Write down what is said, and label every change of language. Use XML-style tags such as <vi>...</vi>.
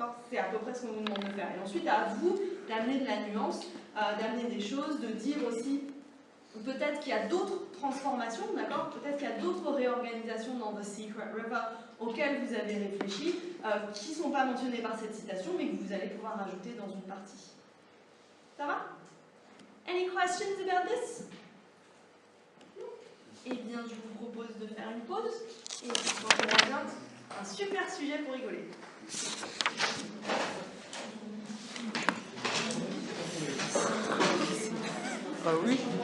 <fr>C'est à peu près ce qu'on vous demande de faire. Et ensuite, à vous d'amener de la nuance, d'amener des choses, de dire aussi peut-être qu'il y a d'autres transformations, d'accord? Peut-être qu'il y a d'autres réorganisations dans The Secret River auxquelles vous avez réfléchi, qui ne sont pas mentionnées par cette citation, mais que vous allez pouvoir ajouter dans une partie. Ça va?</fr> <en>Any questions about this?</en> <fr>Eh bien, je vous propose de faire une pause et on se rejoint un super sujet pour rigoler. Ah oui.</fr>